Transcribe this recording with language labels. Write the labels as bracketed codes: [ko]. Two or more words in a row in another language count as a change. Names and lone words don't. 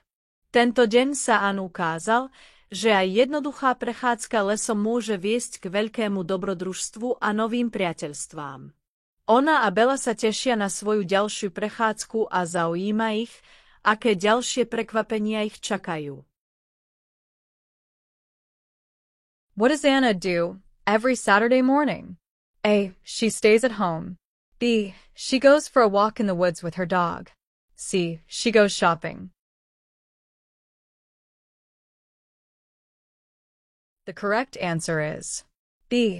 [sk] Tento deň sa Anne ukázal, že aj jednoduchá prechádzka lesom môže viesť k veľkému dobrodružstvu a novým priateľstvám. Ona a Bela sa tešia na svoju ďalšiu prechádzku a zaujíma ich, aké ďalšie prekvapenia ich čakajú. [en] What does Anna do every Saturday morning? A. She stays at home. B. She goes for a walk in the woods with her dog. C. She goes shopping. The correct answer is B.